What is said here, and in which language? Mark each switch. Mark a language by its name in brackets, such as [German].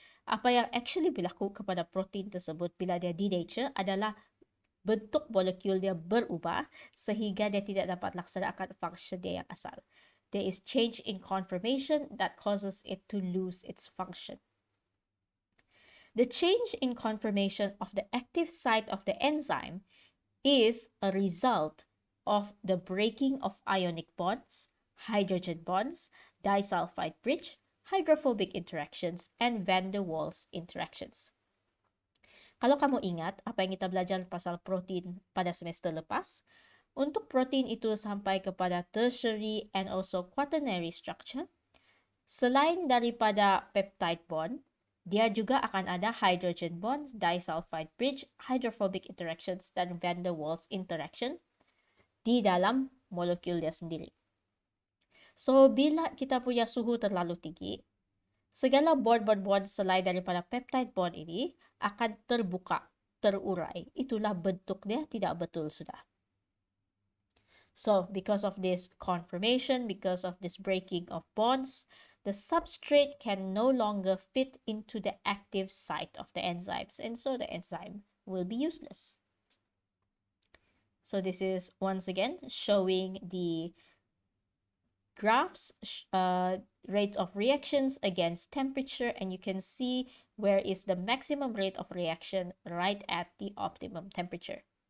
[Malay] Apa yang actually berlaku kepada protein tersebut bila dia denature adalah bentuk molekul dia berubah sehingga dia tidak dapat laksanakan function dia yang asal. [English] There is change in conformation that causes it to lose its function. The change in conformation of the active site of the enzyme is a result of the breaking of ionic bonds, hydrogen bonds, disulfide bridge, hydrophobic interactions, and van der Waals interactions. [Malay] Kalau kamu ingat apa yang kita belajar pasal protein pada semester lepas, untuk protein itu sampai kepada tertiary and also quaternary structure, selain daripada peptide bond, dia juga akan ada hydrogen bonds, disulfide bridge, hydrophobic interactions, dan van der Waals interaction di dalam molekul dia sendiri. So, bila kita punya suhu terlalu tinggi, segala bond-bond selain daripada peptide bond ini akan terbuka, terurai. Itulah bentuk dia tidak betul sudah. [English] So, because of this conformation, because of this breaking of bonds, the substrate can no longer fit into the active site of the enzymes, and so the enzyme will be useless. So this is once again showing the graphs, rate of reactions against temperature, and you can see where is the maximum rate of reaction right at the optimum temperature.